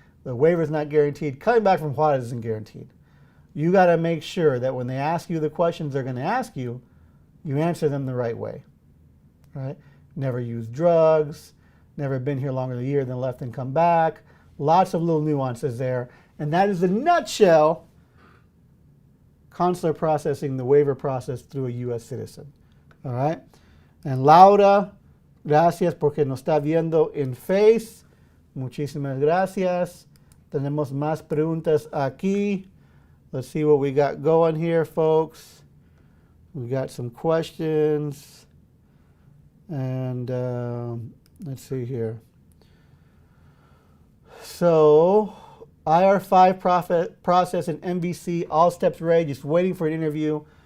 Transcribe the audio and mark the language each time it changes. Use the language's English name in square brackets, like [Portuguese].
[English] The waiver is not guaranteed. Coming back from Juarez isn't guaranteed. You got to make sure that when they ask you the questions they're going to ask you, you answer them the right way. Right? Never used drugs, never been here longer than a year, then left and come back. Lots of little nuances there. And that is, in a nutshell, consular processing, the waiver process through a U.S. citizen. All right? [Spanish] And Laura, gracias porque nos está viendo en Face. Muchísimas gracias. Tenemos más preguntas aquí. [English] Let's see what we got going here, folks. We got some questions. And let's see here. So, IR5 process and MVC, all steps ready, just waiting for an interview.